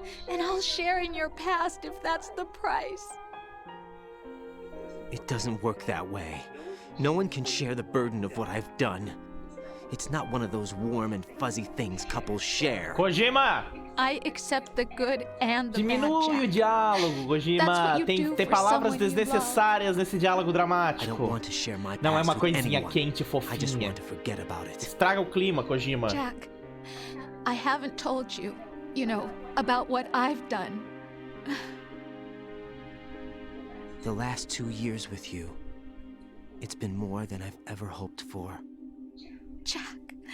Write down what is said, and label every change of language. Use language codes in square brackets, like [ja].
[en] And I'll share in your past if that's the price. It doesn't work that way. No one can share the burden of what I've done. It's not one of those warm and fuzzy things couples share. [pt] Kojima! [en] I accept the good and the bad, [pt] Diminui o [en] Jack. [pt] diálogo, Kojima. Tem palavras desnecessárias nesse diálogo dramático. Não é uma coisinha quente e fofinha. Estraga o clima, Kojima. [en] Jack, I haven't told you, about what I've done. The last 2 years with you, it's been more than I've ever hoped for. Jack.